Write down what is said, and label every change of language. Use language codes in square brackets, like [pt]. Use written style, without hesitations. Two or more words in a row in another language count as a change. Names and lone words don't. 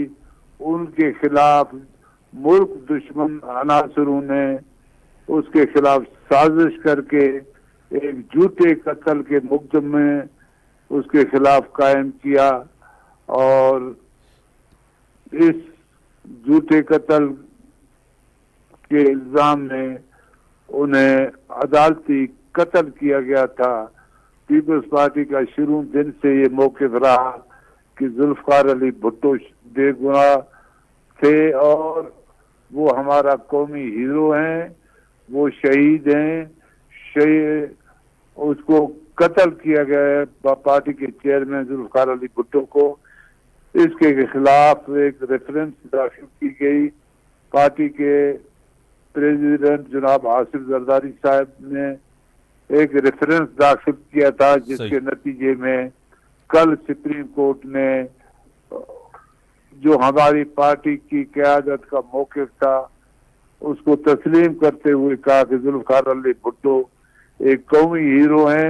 [ur] ان کے خلاف ملک دشمن عناصر نے اس کے خلاف سازش کر کے ایک جھوٹے قتل کے مقدمے اس کے خلاف قائم کیا اور اس جھوٹے قتل کے الزام میں انہیں عدالتی قتل کیا گیا تھا. پیپلز پارٹی کا شروع دن سے یہ موقف رہا کہ ذوالفقار علی بھٹو بے گناہ تھے اور وہ ہمارا قومی ہیرو ہیں، وہ شہید ہیں. اس کو قتل کیا گیا ہے پارٹی کے چیئرمین ذوالفقار علی بھٹو کو. اس کے خلاف ایک ریفرنس داخل کی گئی. پارٹی کے پریزیڈنٹ جناب آصف زرداری صاحب نے ایک ریفرنس داخل کیا تھا، جس کے نتیجے میں کل سپریم کورٹ نے جو ہماری پارٹی کی قیادت کا موقف تھا اس کو تسلیم کرتے ہوئے کہا کہ ذوالفقار علی بھٹو ایک قومی ہیرو ہیں.